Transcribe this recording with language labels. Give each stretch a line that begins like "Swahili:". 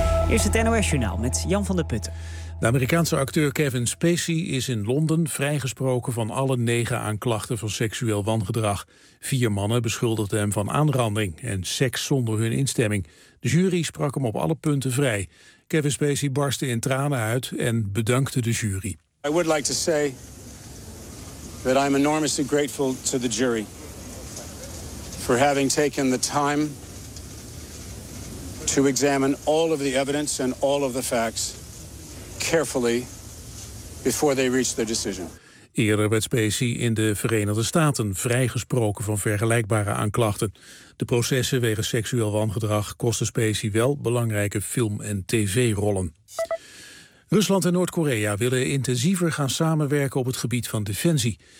Dutch: Eerst het NOS-journaal met Jan van der Putten. De Amerikaanse acteur Kevin Spacey is in Londen vrijgesproken van alle 9 aanklachten van seksueel wangedrag. 4 mannen beschuldigden hem van aanranding en seks zonder hun instemming. De jury sprak hem op alle punten vrij. Kevin Spacey barstte in tranen uit en bedankte de jury.
English: I would like to say that I'm enormously grateful to the jury for having taken the time to examine all of the evidence and all of the facts carefully before they reached their decision.
Dutch: Eerder werd Spacey in de Verenigde Staten vrijgesproken van vergelijkbare aanklachten. De processen wegens seksueel wangedrag kosten Spacey wel belangrijke film- en tv-rollen. Rusland en Noord-Korea willen intensiever gaan samenwerken op het gebied van defensie.